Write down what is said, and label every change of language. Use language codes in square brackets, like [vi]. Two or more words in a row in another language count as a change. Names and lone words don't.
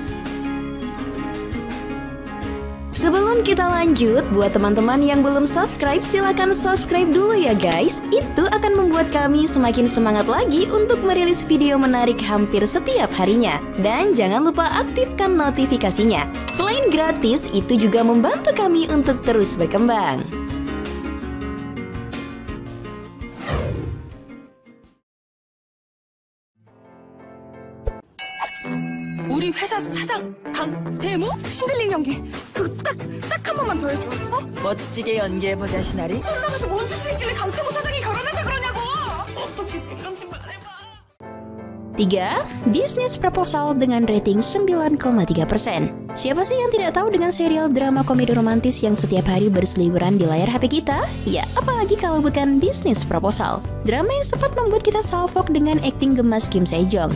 [id] Sebelum kita lanjut, buat teman-teman yang belum subscribe, silakan [en] subscribe dulu ya guys. [id] Itu akan membuat kami semakin semangat lagi untuk merilis video menarik hampir setiap harinya. Dan jangan lupa aktifkan notifikasinya. Selain gratis, itu juga membantu kami untuk terus berkembang. [ko] 우리 회사 사장 강대무? 신들린 연기 그거 딱 한 번만 더 해줘. 어? 멋지게 연기해보자 시나리. 술 나가서 뭔 짓을 했길래 강대무 사장이 결혼해서 그러냐고. 어떻게 이런 짓만 해봐. 3. [id] Bisnis Proposal dengan rating 9,3%. Siapa sih yang tidak tahu dengan serial drama komedi romantis yang setiap hari berseliweran di layar HP kita? Ya, apalagi kalau bukan Bisnis Proposal. Drama yang sempat membuat kita salfok dengan akting gemas Kim Se-jong.